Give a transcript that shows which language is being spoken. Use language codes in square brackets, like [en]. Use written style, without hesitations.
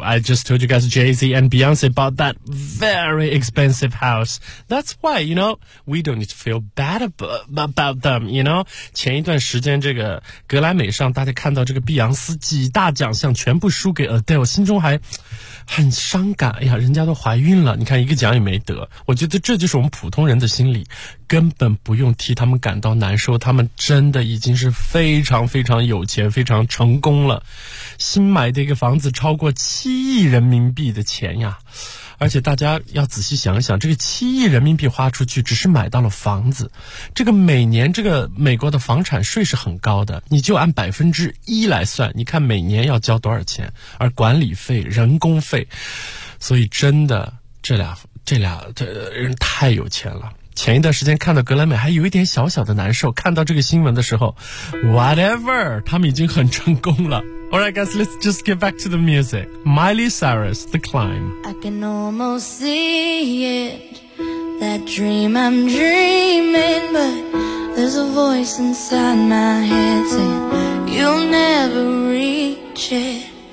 [en] I just told you guys Jay-Z and Beyonce bought that very expensive house. That's why, you know, we don't need to feel bad about them, you know. [zh] 前一段时间这个格莱美上大家看到这个碧昂斯几大奖项全部输给 Adele， 心中还很伤感。哎呀，人家都怀孕了，你看一个奖也没得。我觉得这就是我们普通人的心理，根本不用替他们感到难受，他们真的已经是非常非常有钱，非常成功了。新买的一个房子超过7亿人民币的钱呀。而且大家要仔细想想，这个7亿人民币花出去只是买到了房子，这个每年这个美国的房产税是很高的，你就按1%来算，你看每年要交多少钱，而管理费、人工费，所以真的这人太有钱了。前一段时间看到格莱美还有一点小小的难受，看到这个新闻的时候 whatever， 他们已经很成功了。 [en] Alright guys, let's just get back to the music. Miley Cyrus, The Climb. I can almost see it, that dream I'm dreaming, but there's a voice inside my head saying you'll never reach it.